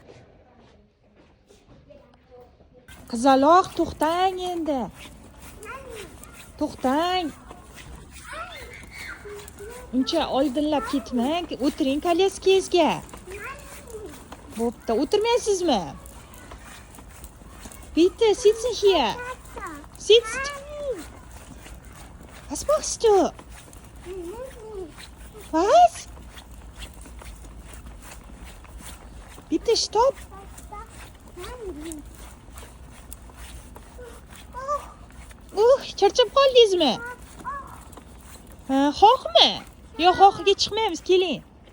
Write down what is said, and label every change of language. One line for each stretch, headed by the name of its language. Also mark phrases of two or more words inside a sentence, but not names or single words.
Uzbek: Qizaloq, to'xtang endi. To'xtang. Uncha oldinlab ketmang. O'tiring kolyeskangizga. Bo'pti, o'tirmaysizmi?
German: Bitte, sitzen hier. Sitzt. Was machst du? Was? Bitte stopp.
Uzbek: Charchab qoldingizmi? Xohmi? Yo'q, xohiga chiqmaymiz, keling.